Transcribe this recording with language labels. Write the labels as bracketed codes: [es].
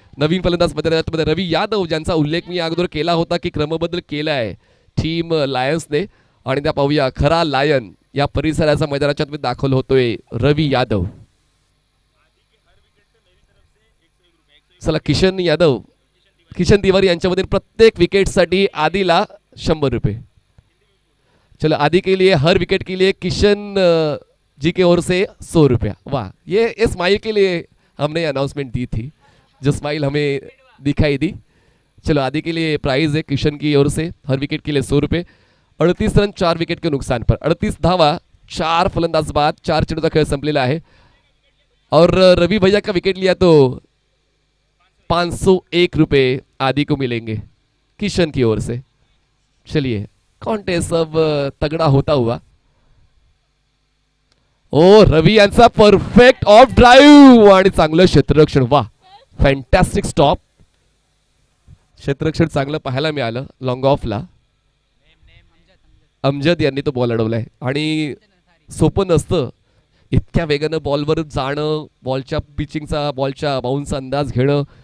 [mr] नवीन फलंदाज मध्ये रवी यादव, ज्यांचा उल्लेख मी अगोदर केला होता की क्रमबदल केला आहे टीम लायन्सने. आणि त्या पाहूया, खरा लायन या परिसराचा मैदानाच्या आत दाखल होतोय रवी यादव. चला, किशन तिवारी यांच्यामध्ये प्रत्येक विकेटसाठी आदीला 100 रुपये. [hi] चलो, आदि के लिए हर विकेट के लिए किशन जी की ओर से 100 रुपया. वाह, ये स्माइल के लिए हमने अनाउंसमेंट दी थी, जो स्माइल हमें दिखाई दी. चलो, आदि के लिए प्राइज है किशन की ओर से हर विकेट के लिए 100 रुपये. 38 रन 4 विकेट के नुकसान पर. [mr] 38 धावा 4 फलंदाज बाद. 4 चेंडूचा खेळ संपलेला आहे. [hi] और रवि भैया का विकेट लिया तो 501 रुपये आदि को मिलेंगे किशन की ओर से. चलिए, कॉन्टेस्ट अब तगड़ा होता हुआ. [mr] ओ, रवी यांचा परफेक्ट ऑफ ड्राईव्ह आणि चांगलं क्षेत्ररक्षण. वा, फॅन्टॅस्टिक स्टॉप. क्षेत्ररक्षण चांगलं पाहायला मिळालं लॉंग ऑफला. अमजद यांनी तो बॉल अडवलाय आणि सोपं नसतं इतक्या वेगानं बॉलवर जाणं, बॉलच्या पिचिंगचा, बॉलच्या बाउन्सचा अंदाज घेणं.